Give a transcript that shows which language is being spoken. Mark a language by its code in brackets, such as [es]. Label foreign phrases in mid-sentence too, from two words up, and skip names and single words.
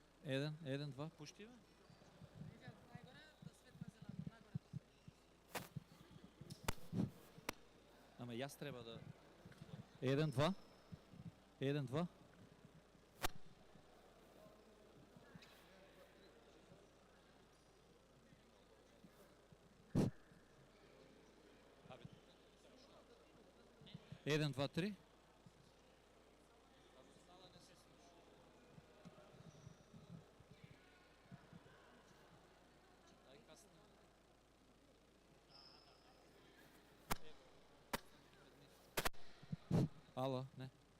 [sr] Jedan, dva, puštiva? [bg] Ама и аз трябва да... [sr] Jedan, dva. Jedan, dva. Jedan, dva, три. [bg] Ало, не.